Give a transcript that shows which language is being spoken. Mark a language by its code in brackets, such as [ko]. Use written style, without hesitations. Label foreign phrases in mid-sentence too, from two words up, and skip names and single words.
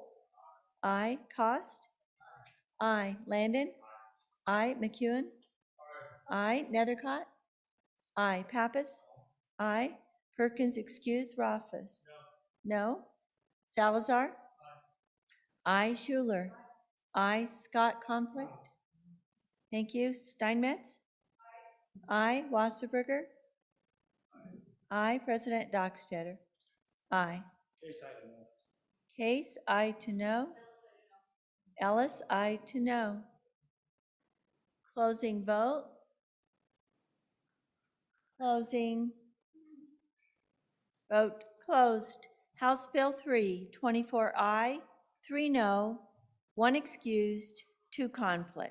[en] Aye. Cost? Aye. Landon? Aye. McEwen? Aye. Nethercott? Aye. Pappas? Aye. Perkins excused. Rothfuss? No. Salazar? Aye. Schuler? Aye. Scott Conflict? Thank you. Steinmetz? Aye. Wasserberger? Aye. President Dockstader? Aye. Case, aye to no. Ellis, aye to no. Closing vote. Closing. Vote closed. House Bill 3, 24 aye, 3 no, 1 excused, 2 conflict.